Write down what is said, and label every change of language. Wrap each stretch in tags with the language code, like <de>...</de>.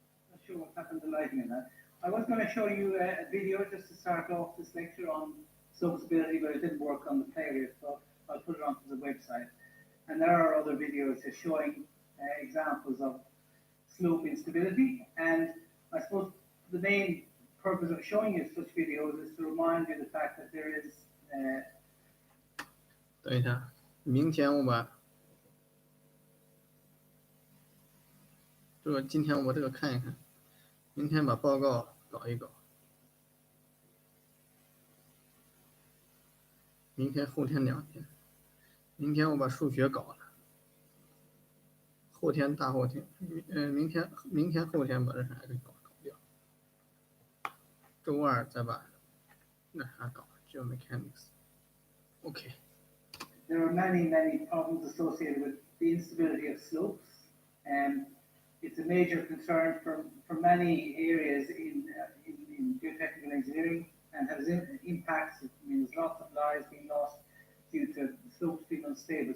<en>Not sure what happened to lighting in that. I was going to show you a video just to start off this lecture on slope stability, but it didn't work on the player, so I'll put it onto the website. And there are other videos just showing examples of slope instability. And I suppose the main purpose of showing you such videos is to remind you the fact that there is</en> <zh>等一下，明天我把这个，今天我把这个看一看，明天把报告搞一搞，明天后天2天，明天我把数学搞了，后天大后天，明天后天把这啥给搞掉，周二再把那啥搞 geomechanics。OK。</zh> <en>there are many problems associated with the instability of slopes, and it's a major concern for many areas in geotechnical engineering, and has impacts. It means lots of lives being lost due to slopes being unstable.</en>